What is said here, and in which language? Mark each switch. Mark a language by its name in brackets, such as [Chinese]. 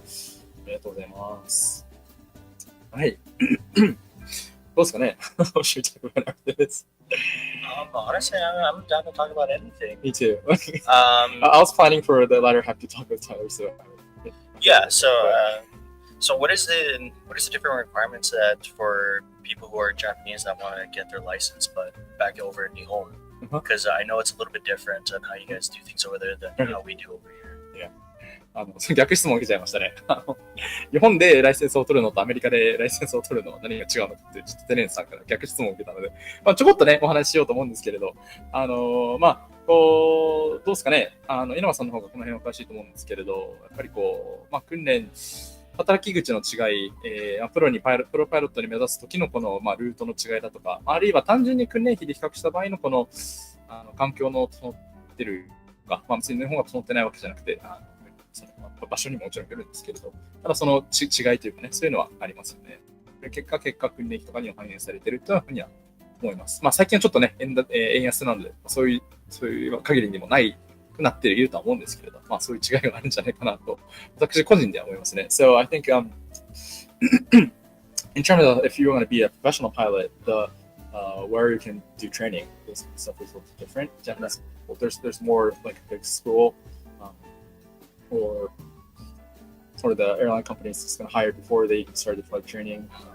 [Japanese] ありがとうございます。はい。どうですかね集着がなくてです。 [English] Honestly, I'm down to talk about anything. Me too. I was planning for the latter half to talk with Tyler, so. Yeah. So what is the different requirements that for people who are Japanese that want to get their license but back over in Nihon? Because I know it's a little bit different on how you guys do things over there than how we do over here. Yeah. [Japanese] 逆質問を受けちゃいましたね。日本でライセンスを取るのとアメリカでライセンスを取るのは何が違うのかって、ちょっとテレンさんから逆質問を受けたので、ちょこっとね、お話ししようと思うんですけれど、どうですかね、稲葉さんの方がこの辺は詳しいと思うんですけれど、やっぱり訓練、働き口の違い、プロパイロットに目指す時のこの、ルートの違いだとか、あるいは単純に訓練費で比較した場合のこの、環境の整ってるか、別に日本が整ってないわけじゃなくて、その場所にももちろんよるんですけれど、ただその違いというかね、そういうのはありますよね。結果、訓練費とかには反映されているというふうには思います。最近はちょっとね、円安なので、そういう限りにもないくなっているとは思うんですけれど、そういう違いがあるんじゃないかなと、私個人では思いますね。 [English] So I think in terms of if you want to be a professional pilot, where you can do training, this stuff is a little different. Japanese, there's more like a big school, or the airline companies is going to hire before they even start the flight training.